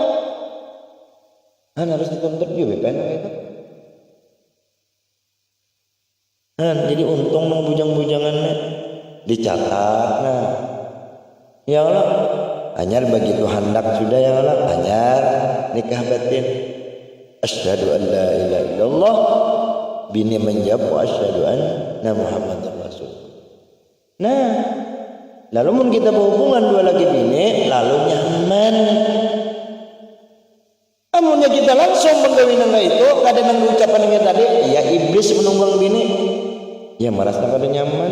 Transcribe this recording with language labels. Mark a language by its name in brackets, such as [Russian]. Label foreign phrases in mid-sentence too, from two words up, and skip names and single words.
[Banjar] Harus dituntut juga kan itu. Jadi untung nang bujang-bujangannya dicatat. Nah, ya Allah, anyar begitu hendak sudah ya Allah, anyar nikah batin. [Arabic] أشهد أن لا إله إلا الله, [Banjar] bini menjawab [Arabic] وأشهد أن محمدا رسول. [Banjar] Nah, lalu mun kita berhubungan dua lagi bini, lalu nyaman. Amunnya kita langsung menggawin itu, kadang nang ucapan yang tadi, ya iblis menunggang bini. Ya merasa kada nyaman.